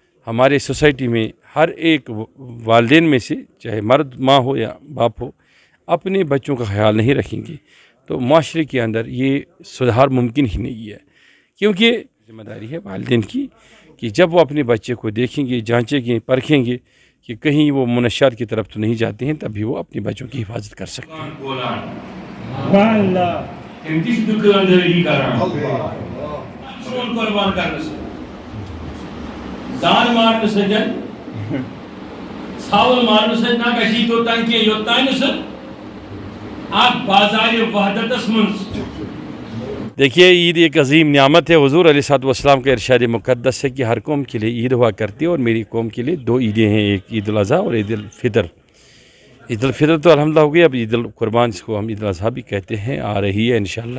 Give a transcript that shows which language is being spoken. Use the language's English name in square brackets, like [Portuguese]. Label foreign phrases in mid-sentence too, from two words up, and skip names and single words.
[Urdu] ہمارے سوسائٹی میں ہر ایک والدین میں سے، چاہے مرد ماں ہو یا باپ ہو، اپنے بچوں کا خیال نہیں رکھیں گے تو معاشرے کے اندر یہ سدھار ممکن ہی نہیں ہے، کیونکہ ذمہ داری ہے والدین کی کہ جب وہ اپنے بچے کو دیکھیں گے، جانچیں گے، پرکھیں گے کہ کہیں وہ منشیات کی طرف تو نہیں جاتے ہیں، تبھی وہ اپنے بچوں کی حفاظت کر سکتے ہیں۔ [Kashmiri] دان مارن سجن ژھاوُل مارن سۭتۍ نہ گژھی توٚتام کینٛہہ یوٚتام نہٕ سُہ اکھ بازارِ وحدتس منٛز۔ [Urdu] دیکھیے، عید ایک عظیم نعمت ہے۔ حضور [Arabic] علیہ الصلوۃ والسلام [Urdu] کا ارشاد مقدس ہے کہ ہر قوم کے لیے عید ہوا کرتی ہے، اور میری قوم کے لیے 2 عیدیں ہیں، ایک عید الاضحیٰ اور عید الفطر۔ عید الفطر تو الحمدللہ ہو گئی، اب عید القربان جس کو ہم عید الاضحیٰ بھی کہتے ہیں آ رہی ہے انشاءاللہ۔